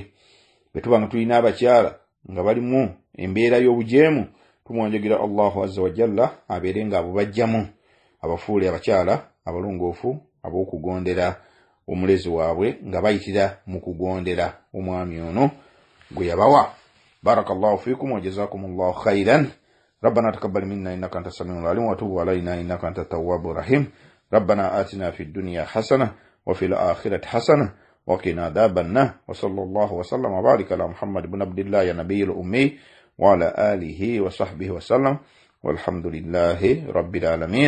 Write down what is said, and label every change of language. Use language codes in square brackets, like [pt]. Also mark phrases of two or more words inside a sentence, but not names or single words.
[lg] Betuba nga tulina abakyala nga balimu embeera y'obujeemu, tumuwanjagira [ar] الله عز وجل [lg] abeere nga abo bajjamu, abafuule abakyala abalongoofu ab'okugondera omulezi waabwe nga bayitira mu kugondera omwami ono gwe yabawa. [ar] بارك الله فيكم وجزاكم الله خيرا. ربنا تقبل منا إنك أنت السميع العليم وتب علينا إنك أنت التواب الرحيم. ربنا آتنا في الدنيا حسنة وفي الآخرة حسنة وقنا عذاب النار. وصلى الله وسلم وبارك على محمد بن عبد الله يا نبي الأمي وعلى آله وصحبه وسلم والحمد لله رب العالمين.